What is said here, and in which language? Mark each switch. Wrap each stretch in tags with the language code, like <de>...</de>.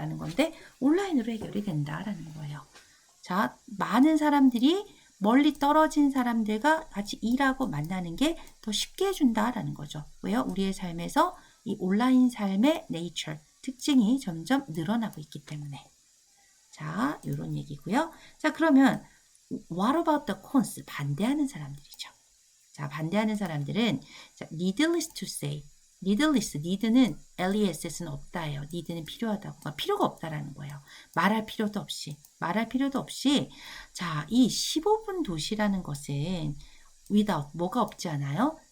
<ko>라는 건데 온라인으로 해결이 된다라는 거예요. 자, 많은 사람들이 멀리 떨어진 사람들과 같이 일하고 만나는 게 더 쉽게 해준다라는 거죠. 왜요? 우리의 삶에서 이 온라인 삶의 nature, 특징이 점점 늘어나고 있기 때문에. 자, 이런 얘기고요.</ko> <en>자, 그러면 What about the cons?</en> <ko>반대하는 사람들이죠. 자, 반대하는 사람들은 자, needless to say. need는 less는 없다예요. need는 필요하다고. 그러니까 필요가 없다라는 거예요. 말할 필요도 없이. 자, 이 15분 도시라는 것은 without 뭐가 없지 않아요?</ko>